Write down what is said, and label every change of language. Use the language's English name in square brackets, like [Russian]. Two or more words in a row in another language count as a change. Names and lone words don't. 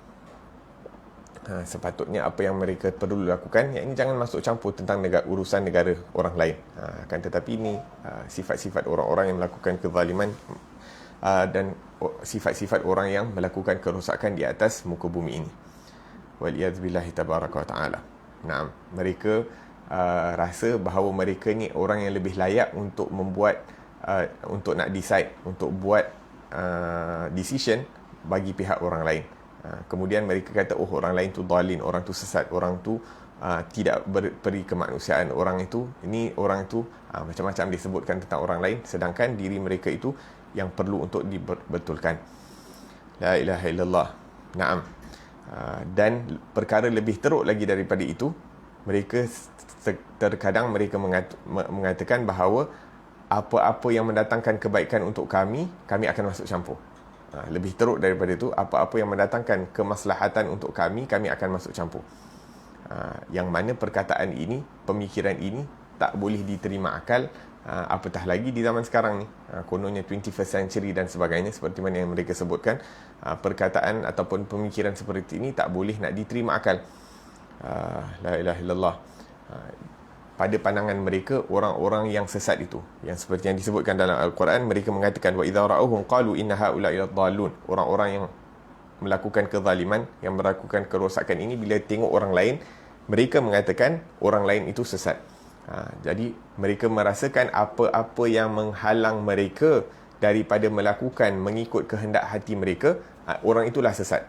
[Malay] Sepatutnya apa yang mereka perlu lakukan, yakni jangan masuk campur tentang urusan negara orang lain. Akan tetapi ini sifat-sifat orang-orang yang melakukan kezaliman dan sifat-sifat orang yang melakukan kerosakan di atas muka bumi ini. [Arabic] والعياذ بالله تبارك وتعالى. [Malay] Naam, mereka rasa bahawa mereka ni orang yang lebih layak untuk membuat untuk nak decide, untuk buat decision bagi pihak orang lain. Kemudian mereka kata, oh, orang lain tu dalin, orang tu sesat, orang tu tidak beri kemanusiaan, orang itu macam-macam disebutkan tentang orang lain, sedangkan diri mereka itu yang perlu untuk dibetulkan. [Arabic] لا إله إلا الله. نعم. [Malay] Dan perkara lebih teruk lagi daripada itu, mereka terkadang mereka mengatakan bahawa apa-apa yang mendatangkan kebaikan untuk kami akan masuk campur. Lebih teruk daripada itu, apa-apa yang mendatangkan kemaslahatan untuk kami akan masuk campur. Yang mana perkataan ini, pemikiran ini tak boleh diterima akal, apatah lagi di zaman sekarang ni, kononnya [English] 21st century [Malay] dan sebagainya, seperti mana yang mereka sebutkan. Perkataan ataupun pemikiran seperti ini tak boleh nak diterima akal. [Arabic] لا إله إلا الله. [Malay] Pada pandangan mereka, orang-orang yang sesat itu, yang seperti yang disebutkan dalam Al-Quran, mereka mengatakan [Arabic] وإذا رأوهم قالوا إن هؤلاء لضالون. [Malay] Orang-orang yang melakukan kezaliman, yang melakukan kerosakan ini, bila tengok orang lain, mereka mengatakan orang lain itu sesat. Jadi mereka merasakan apa-apa yang menghalang mereka daripada mengikut kehendak hati mereka, orang itulah sesat.